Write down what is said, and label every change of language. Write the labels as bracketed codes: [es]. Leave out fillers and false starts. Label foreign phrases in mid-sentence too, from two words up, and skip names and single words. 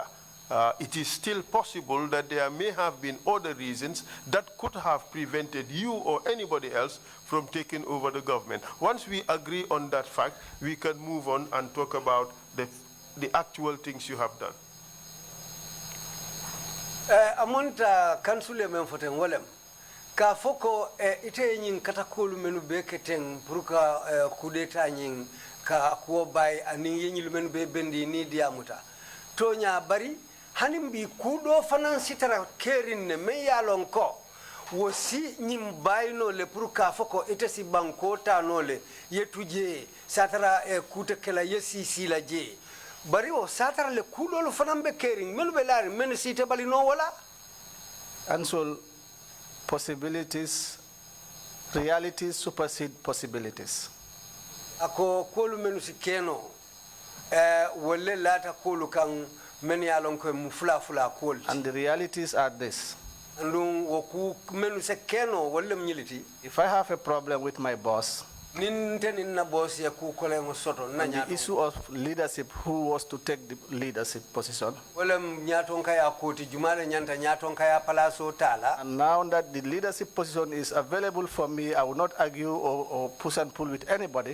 [en] It is still possible that there may have been other reasons that could have prevented you or anybody else from taking over the government. Once we agree on that fact, we can move on and talk about the actual things you have done. [man] Amonta kansule men foten wolem ka foko ite nyin katakolu menu be keteng puruka kudeta nyin ka ko bay ani yenyil menu be bendi ni diamuta tonya bari hanim bi kudo fanan sitara kerin ne me yalon ko wosi nyim bayno le puruka foko ite si banko tano le yetuje satara kuta kala yesi sila je bari o satara le kudo lo fanan be kerin melu be lari men site bali no wala. [en] And so possibilities, realities supersede possibilities. [man] Ako kolu menu si keno wole lata kolu kan meni alon ko mu fula kol. [en] And the realities are this. [man] Andun woku menu se keno wole mnyiliti. [en] If I have a problem with my boss, the issue of leadership, who was to take the leadership position. And now that the leadership position is available for me, I will not argue or push and pull with anybody.